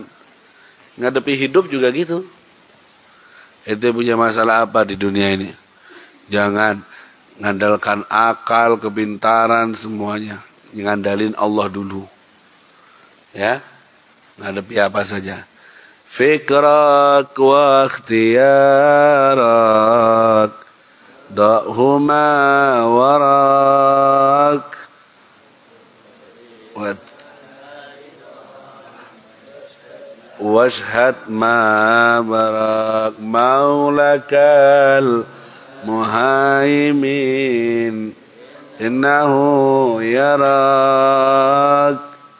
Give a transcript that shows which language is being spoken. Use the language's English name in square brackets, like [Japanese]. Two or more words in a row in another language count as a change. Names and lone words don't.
[Indonesian] Ngadepi hidup juga gitu. Itu punya masalah apa di dunia ini? Jangan ngandalkan akal, kepintaran semuanya. Ngandalin Allah dulu. Ya. Ngadepi apa saja. [Arabic] فكرك واختيارك دعهما وراك واشهد ما براك مولاك المهيمن إنه يراك